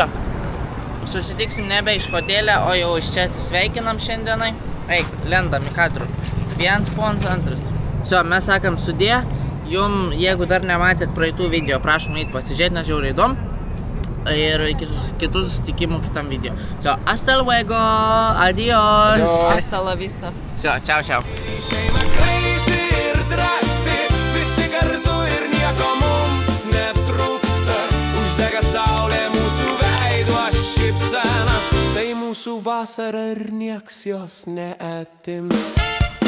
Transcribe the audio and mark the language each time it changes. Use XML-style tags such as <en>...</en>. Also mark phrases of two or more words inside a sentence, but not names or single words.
<lt>Susitiksim nebe iš hotelio, o jau iš čia atsisveikinam šiandienai. Eik, lendam į kadrų. Vienas pons, antras. Mes sakam sudė. Jum, jeigu dar nematėt praeitų video, prašom eit pasižiūrėti, nes žiauriai įdomu. Ir iki kitų susitikimų kitam video.</lt> <es>Hasta luego, adios. Hasta la vista. Ciao.</es> <lt>Šeima crazy ir drąsi, visi kartu ir nieko mums netrūksta. Uždega saulė mūsų veido šypsenas, tai mūsų vasara ir nieks jos neatims.</lt>